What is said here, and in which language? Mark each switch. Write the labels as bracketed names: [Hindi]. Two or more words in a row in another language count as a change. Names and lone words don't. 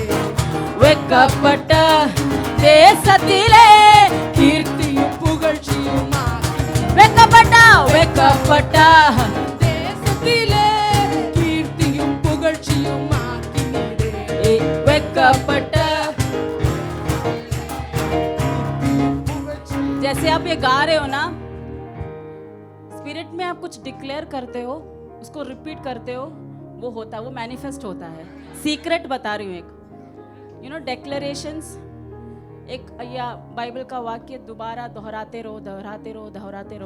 [Tamil] வெட்கப்பட்ட தேசத்திலே கீர்த்தியும் புகழ்ச்சியுமாக்கினீரே. வெட்கப்பட்ட வெட்கப்பட்ட தேசத்திலே கீர்த்தியும் புகழ்ச்சியுமாக்கினீரே. [Hindi] வெட்கப்பட்ட जैसे आप ये गा रहे हो ना, स्पिरिट में आप कुछ डिक्लेयर करते हो, उसको रिपीट करते हो, वो होता है, वो मैनिफेस्ट होता है. सीक्रेट बता रही हूँ एक, [English] you know declarations, [Hindi] एक या बाइबल का वाक्य दोबारा दोहराते रहो दोहराते रहो दोहराते रहो.